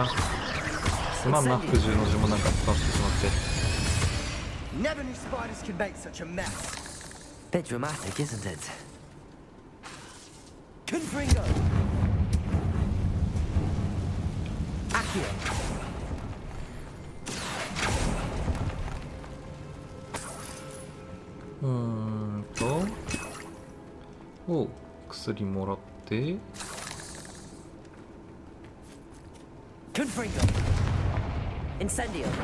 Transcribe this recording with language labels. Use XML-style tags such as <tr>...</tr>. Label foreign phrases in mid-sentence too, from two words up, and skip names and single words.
<ja>すまんな、服従の字もなんか使ってしまって。</ja> <en>Never knew spiders could make such a mess. Bit dramatic, isn't it? Confringo. Accio.</en> <ja>おう、薬もらって。 Confringo. Incendio.</ja>